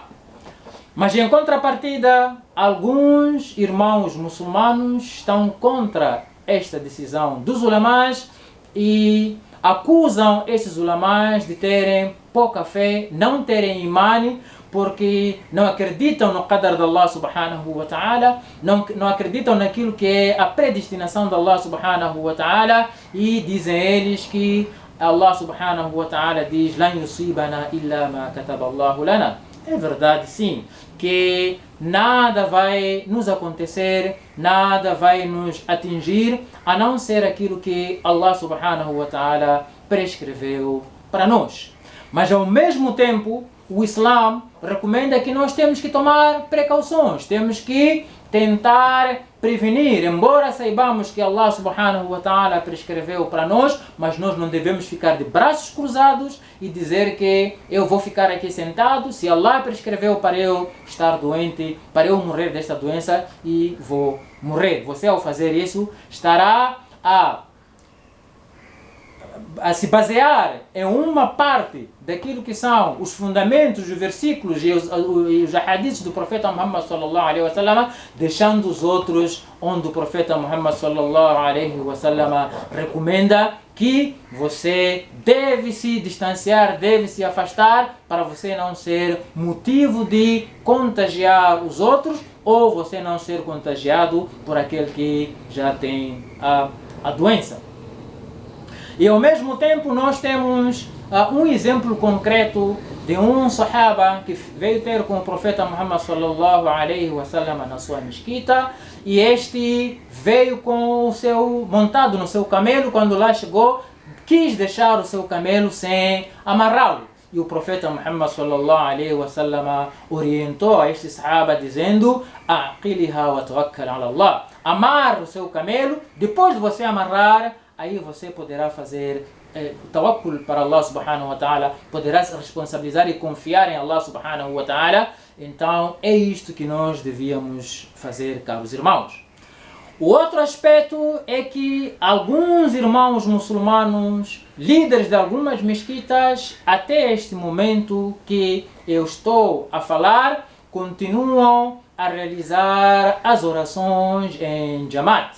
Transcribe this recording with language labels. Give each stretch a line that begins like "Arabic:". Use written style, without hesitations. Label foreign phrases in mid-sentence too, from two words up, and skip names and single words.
Portuguese: Mas em contrapartida, alguns irmãos muçulmanos estão contra esta decisão dos ulamás e acusam esses ulamás de terem pouca fé, não terem imani, porque não acreditam no qadar de
Arabic: الله سبحانه وتعالى,
Portuguese: não acreditam naquilo que é a predestinação de
Arabic: الله سبحانه وتعالى,
Portuguese: e dizem eles que
Arabic: الله سبحانه وتعالى diz "لن يصيبنا إلا ما كتب الله لنا".
Portuguese: É verdade, sim, que nada vai nos acontecer, nada vai nos atingir, a não ser aquilo que
Arabic: الله سبحانه وتعالى
Portuguese: prescreveu para nós. Mas ao mesmo tempo, o Islã recomenda que nós temos que tomar precauções, temos que tentar prevenir, embora saibamos que
Arabic: الله سبحانه وتعالى
Portuguese: prescreveu para nós, mas nós não devemos ficar de braços cruzados e dizer que eu vou ficar aqui sentado, se Allah prescreveu para eu estar doente, para eu morrer desta doença, e vou morrer. Você, ao fazer isso, estará a se basear em uma parte daquilo que são os fundamentos, os versículos e os hadiths do profeta Muhammad
Arabic: صلى الله عليه وسلم,
Portuguese: deixando os outros onde o profeta Muhammad
Arabic: صلى الله عليه وسلم
Portuguese: recomenda que você deve se distanciar, deve se afastar, para você não ser motivo de contagiar os outros, ou você não ser contagiado por aquele que já tem a doença. E ao mesmo tempo nós temos um exemplo concreto de um sahaba que veio ter com o profeta Muhammad
Arabic: صلى الله عليه وسلم
Portuguese: na sua mesquita, e este veio montado no seu camelo. Quando lá chegou, quis deixar o seu camelo sem amarrá-lo. E o profeta Muhammad
Arabic: صلى الله عليه وسلم
Portuguese: orientou a este sahaba dizendo:
Arabic: "اعقلها وتوكل على الله".
Portuguese: Amarre o seu camelo, depois de você amarrar, aí você poderá fazer tawakkul para
Arabic: الله سبحانه وتعالى,
Portuguese: poderá se responsabilizar e confiar em
Arabic: الله سبحانه وتعالى.
Portuguese: Então é isto que nós devíamos fazer, caros irmãos. O outro aspecto é que alguns irmãos muçulmanos, líderes de algumas mesquitas, até este momento que eu estou a falar, continuam a realizar as orações em Jamaat.